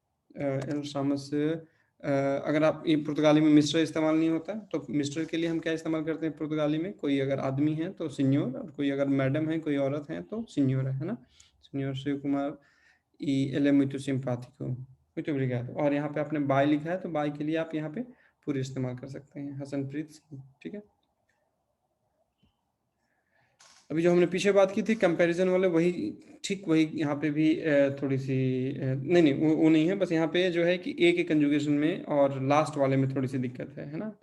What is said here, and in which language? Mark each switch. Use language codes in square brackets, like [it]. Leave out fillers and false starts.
[pt] ele chama-se [hi] अगर आप ये पुर्तगाली में मिस्टर इस्तेमाल नहीं होता, तो मिस्टर के लिए हम क्या इस्तेमाल करते हैं पुर्तगाली में, कोई अगर आदमी है तो सिन्योर, और कोई अगर मैडम है, कोई औरत है तो सिन्योर है ना। [pt] सिन्योर शिव कुमार ई ele é muito simpático, muito obrigado। [hi] और यहाँ पे आपने बाय लिखा है तो बाय के लिए आप यहाँ पे पूरे इस्तेमाल कर सकते हैं, हसनप्रीत सिंह, ठीक है। अभी जो हमने पीछे बात की थी कंपैरिजन वाले, वही ठीक वही यहाँ पे भी थोड़ी सी नहीं नहीं वो नहीं है, बस यहाँ पे जो है कि ए के कंजुगेशन में और लास्ट वाले में थोड़ी सी दिक्कत है ना।